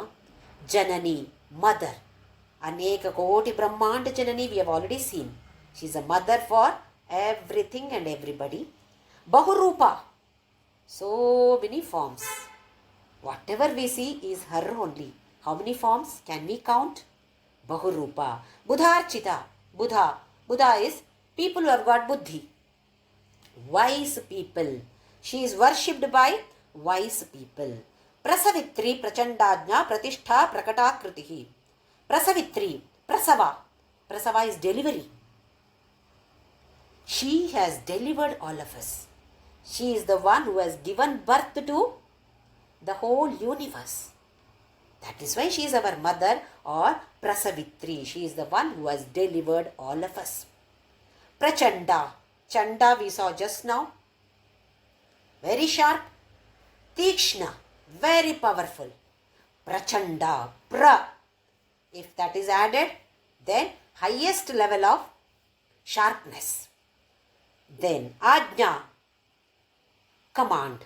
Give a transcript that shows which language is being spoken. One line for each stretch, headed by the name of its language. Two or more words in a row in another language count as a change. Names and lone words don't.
Sanskrit: Janani, mother. Aneka Koti Brahmanda Janani,
English: we have already seen. She is a mother for everything and everybody. Bahurupa, so many forms. Whatever we see is her only. How many forms can we count?
Sanskrit: Bahurupa. Budharchita. Buddha.
English: Buddha is people who have got buddhi. Wise people. She is worshipped by wise people.
Sanskrit: Prasavitri Prachandajna Pratishtha Prakatakritihi. Prasavitri. Prasava. Prasava
English: is delivery. She has delivered all of us. She is the one who has given birth to the whole universe. That is why she is our mother, or Prasavitri. She is the one who has delivered all of us. Prachanda. Chanda we saw just now. Very sharp. Tikshna. Very powerful. Prachanda. Pra. If that is added, then highest level of sharpness. Then Ajna. Command.